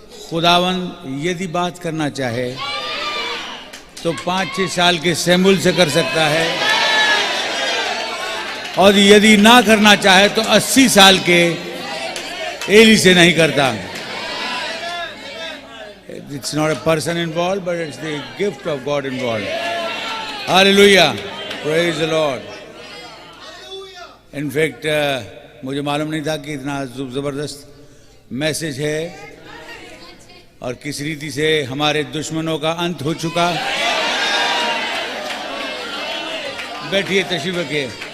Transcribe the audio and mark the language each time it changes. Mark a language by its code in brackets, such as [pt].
[hi] खुदावन यदि बात करना चाहे तो 5-6 साल के सैमुअल से कर सकता है, और यदि ना करना चाहे तो 80 साल के एली से नहीं करता। [en] It's not a person involved, but it's the gift of God involved. Hallelujah. Praise the Lord. In fact, [hi] मुझे मालूम नहीं था कि इतना जबरदस्त मैसेज है और किस रीति से हमारे दुश्मनों का अंत हो चुका। बैठिए, तशरीफ रखिए।